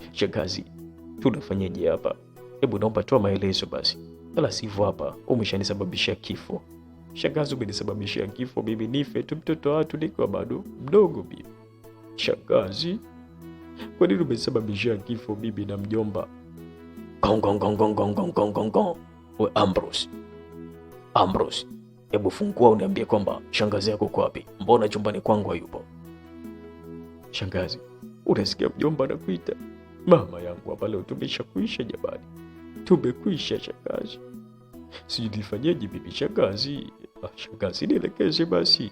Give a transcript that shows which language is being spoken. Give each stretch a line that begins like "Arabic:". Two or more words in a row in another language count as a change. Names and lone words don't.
Swahili: Shangazi, tunafanyaje hapa? Hebu naomba toa maelezo basi, la sivyo hapa umeshanisababishia kifo. Shangazi, umenisababishia kifo mimi, nife tu mtoto watu nikiwa bado mdogo mimi. Shangazi, kwa nini umenisababishia kifo mimi na mjomba? Gong gong gong gong gong gong gong gong gong. We Ambrose, hebu fungua uniambie kwamba shangazi yako uko wapi? Mbona chumbani kwangu hayupo? Shangazi, unasikia mjomba anakuita? Mama yangu hapa leo tumeshakuisha jamani. Tumekwisha shangazi. Sijui nifanyeje bibi shangazi. Shangazi nielekeze basi.